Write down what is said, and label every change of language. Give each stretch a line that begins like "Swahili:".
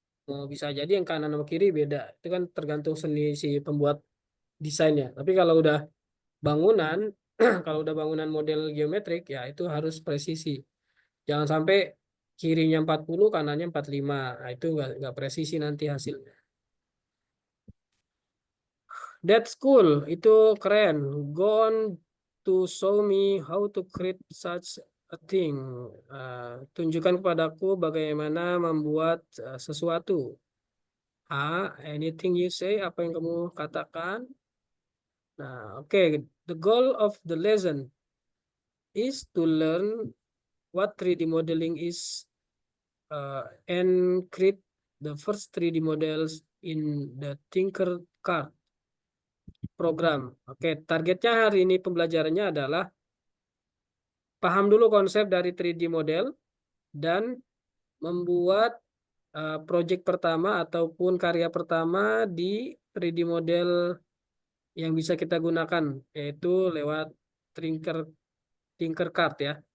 Indonesian: Oh, bisa jadi yang kanan sama kiri beda. Itu kan tergantung seni si pembuat desainnya. Tapi kalau udah bangunan, kalau udah bangunan model geometrik ya itu harus presisi. Jangan sampai kirinya 40, kanannya 45. Nah, itu nggak presisi nanti hasilnya.
English: That's cool,
Indonesian: itu keren.
English: Go on to show me how to create such a thing.
Indonesian: Tunjukkan kepadaku bagaimana membuat sesuatu.
English: Anything you say,
Indonesian: apa yang kamu katakan. Nah, oke.
English: The goal of the lesson is to learn what 3D modeling is and create the first 3D models in the Tinkercad program.
Indonesian: Oke, targetnya hari ini pembelajarannya adalah paham dulu konsep dari 3D model dan membuat project pertama ataupun karya pertama di 3D model yang bisa kita gunakan, yaitu lewat Tinker Tinkercad ya.